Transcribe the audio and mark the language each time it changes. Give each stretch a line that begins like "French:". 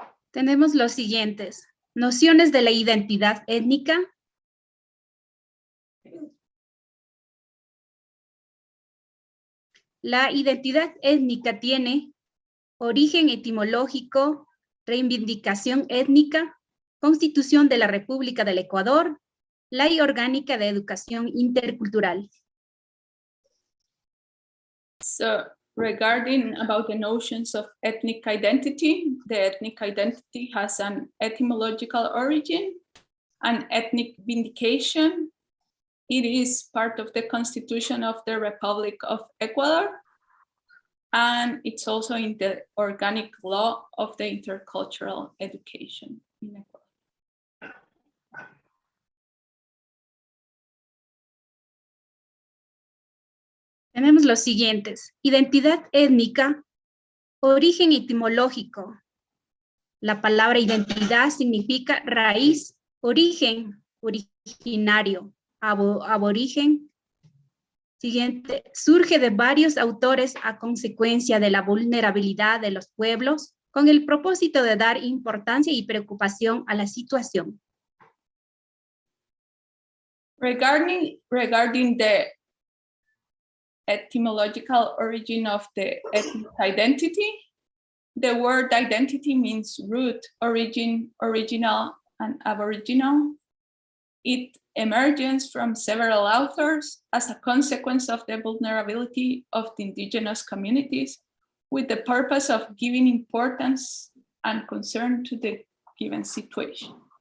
Spanish: Tenemos los siguientes: nociones de la identidad étnica, la identidad étnica tiene origen etimológico, reivindicación étnica, Constitución de la República del Ecuador, Ley Orgánica de Educación Intercultural.
English: So regarding about the notions of ethnic identity, the ethnic identity has an etymological origin, an ethnic vindication. It is part of the Constitution of the Republic of Ecuador, and it's also in the organic law of the intercultural education in Ecuador.
Spanish: Tenemos los siguientes: identidad étnica, origen etimológico. La palabra identidad significa raíz, origen, originario, aborigen. Siguiente, surge de varios autores a consecuencia de la vulnerabilidad de los pueblos con el propósito de dar importancia y preocupación a la situación.
English: Regarding the etymological origin of the ethnic identity, the word identity means root, origin, original, and aboriginal. It emerges from several authors as a consequence of the vulnerability of the indigenous communities with the purpose of giving importance and concern to the given situation.